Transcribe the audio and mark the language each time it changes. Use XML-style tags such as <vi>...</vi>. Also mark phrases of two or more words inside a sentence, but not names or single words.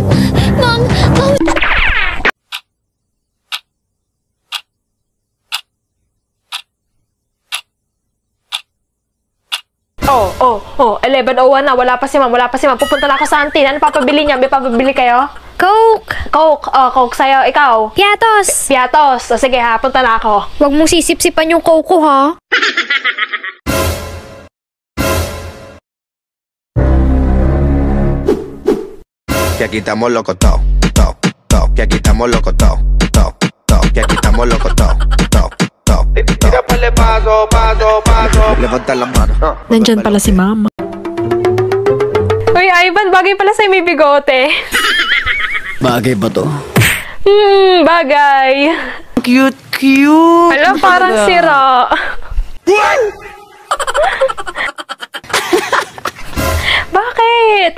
<tl>Oh, 11:01 na. Wala pa si ma'am. Pupunta na ako sa auntie. Ano papabili niya? May papabili kayo? Coke! Coke sa'yo. Ikaw? Piatos! O, sige ha, punta na ako. Huwag mong sisip-sipan yung Coke ko, ha?</tl> <es>Que aquí estamos locos todos, que aquí estamos locos todos, que aquí estamos locos todos. Tira pa'le paso. Levanta la mano.</es> <tl>Nandyan pala si mama. Uy, Ivan, bagay pala sa'yo may bigote. Bagay ba to? Bagay. Cute. Alam, parang sira. Bakit?</tl>